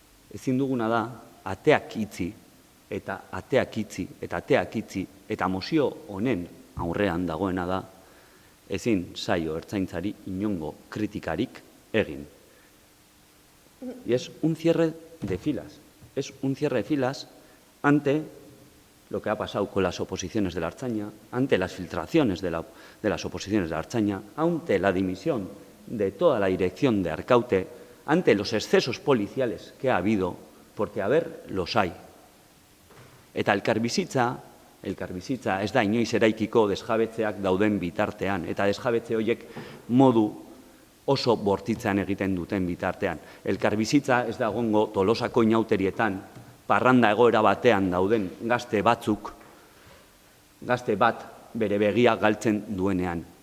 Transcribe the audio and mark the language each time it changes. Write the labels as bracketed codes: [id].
[eu] Ezin duguna da, ateak itzi eta ateak itzi eta ateak itzi eta mozio honen aurrean dagoena da, ezin zaio ertzaintzari inongo kritikarik egin. [es] Y es un cierre de filas. Es un cierre de filas ante lo que ha pasado con las oposiciones de la Ertzaina, ante las filtraciones de las oposiciones de la Ertzaina, ante la dimisión de toda la dirección de Arkaute, ante los excesos policiales que ha habido, porque a ver, los hay. [eu] Eta elkarbizitza elkarbizitza ez da inoiz eraikiko desjabetzeak dauden bitartean, eta desjabetze horiek modu oso bortitzean egiten duten bitartean. Elkarbizitza ez da egongo Tolosako inauterietan, parranda egoera batean dauden gazte batzuk, gazte bat bere begia galtzen duenean.